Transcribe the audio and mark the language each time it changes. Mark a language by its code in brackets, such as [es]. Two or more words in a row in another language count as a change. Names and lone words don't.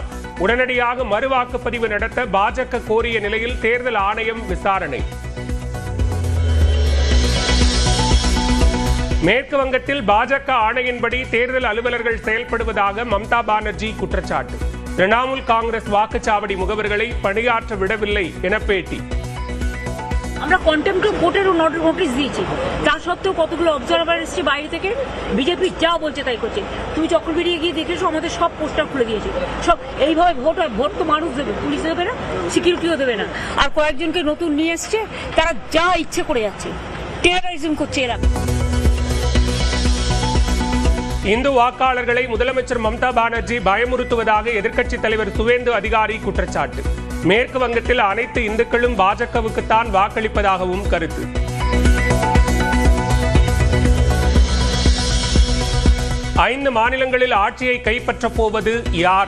[ta] உடனடியாக மறுவாக்குப்பதிவு நடத்த பாஜக கோரிய நிலையில் தேர்தல் ஆணையம் விசாரணை. மேற்கு வங்கத்தில் பாஜக ஆணையின்படி தேர்தல் அலுவலர்கள் செயல்படுவதாக மம்தா பானர்ஜி குற்றச்சாட்டு. திரிணாமுல் காங்கிரஸ் வாக்குச்சாவடி முகவர்களை பணியாற்ற விடவில்லை என பேட்டி. [bn] আমরা কন্টেম্পট কোর্টেরও নোটিশ দিয়েছি, তা সত্ত্বেও কতগুলো অবজারভার এসছে বাইরে থেকে, বিজেপি যা বলছে তাই করছে। তুমি চক্রবেড়িয়ে গিয়ে দেখেছো আমাদের সব পোস্টার খুলে দিয়েছে। সব এইভাবে ভোট হয়, ভোট তো মানুষ দেবে, পুলিশ দেবে না, সিকিউরিটিও দেবে না। আর কয়েকজনকে নতুন নিয়ে এসছে, তারা যা ইচ্ছে করে যাচ্ছে, টেররিজম করছে এরা। [ta] இந்து வாக்காளர்களை முதலமைச்சர் மம்தா பானர்ஜி பயமுறுத்துவதாக எதிர்க்கட்சித் தலைவர் சுவேந்து அதிகாரி குற்றச்சாட்டு. மேற்கு வங்கத்தில் அனைத்து இந்துக்களும் பாஜகவுக்குத்தான் வாக்களிப்பதாகவும் கருத்து. ஐந்து மாநிலங்களில் ஆட்சியை கைப்பற்றப் போவது யார்?